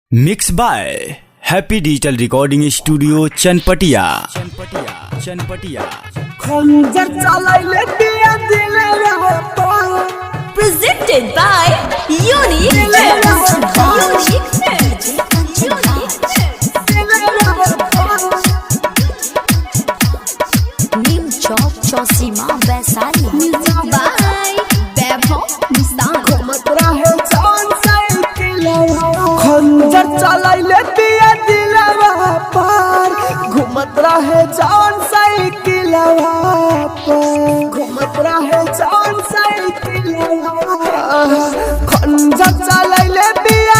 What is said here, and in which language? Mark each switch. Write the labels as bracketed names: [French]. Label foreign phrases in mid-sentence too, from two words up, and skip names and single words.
[English] Mix by Happy Digital Recording Studio Chanpatiya. [Bhojpuri] खंजर चलाइले दिया दिलवा [English] presented by Unique Films. Neem Chowk Chausima Vaisali. Music by Vaibhav Nissan. [Bhojpuri] घुमतरा है जान साइकिलवा खंजर चलाइले दिया दिलवा पार घुमतरा है जान साइकिलवा पार घुमतरा है जान साइकिलवा खंजर चलाइले दिया